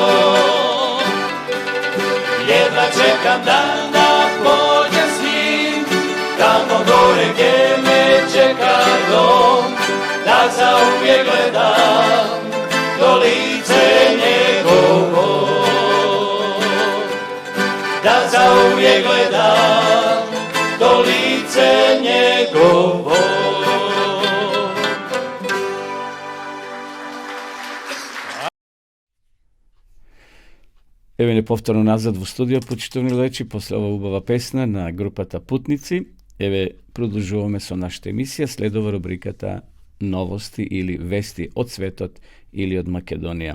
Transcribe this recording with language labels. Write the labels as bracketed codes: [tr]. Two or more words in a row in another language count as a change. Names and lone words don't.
[hr] Jedva čekam dan da pođem s njim, tamo gore gdje me čeka dom, da zauvijek gledam to lice njegovo. Da zauvijek gledam to lice njegovo. [mk] Еве не повторно назад во студио, почитувани гледачи, после ова убава песна на групата Путници. Еве продолжуваме со нашата емисија, следува рубриката Новости или вести од светот или од Македонија.